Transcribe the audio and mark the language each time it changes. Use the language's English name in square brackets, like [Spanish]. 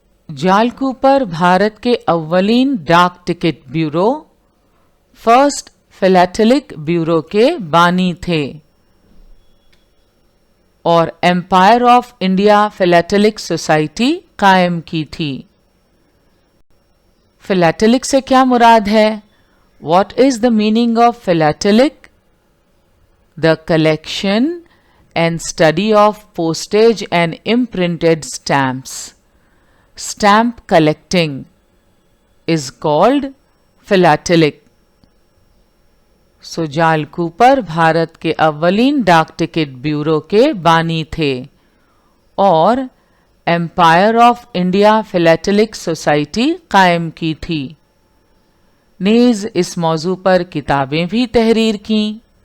[Hindi] जाल कूपर भारत के अव्वलीन डाक टिकट ब्यूरो, फर्स्ट फिलैटेलिक ब्यूरो के बानी थे और एम्पायर ऑफ इंडिया फिलैटेलिक सोसाइटी कायम की थी। फिलैटेलिक से क्या मुराद है? [English] What is the meaning of philatelic? The collection and study of postage and imprinted stamps. Stamp collecting is called philatelic. [Hindi] So जाल कूपर भारत के अव्वलीन डाक टिकट ब्यूरो के बानी थे और एम्पायर ऑफ इंडिया फिलैटेलिक सोसाइटी कायम की थी। नीज इस मौजू पर किताबें भी तहरीर की।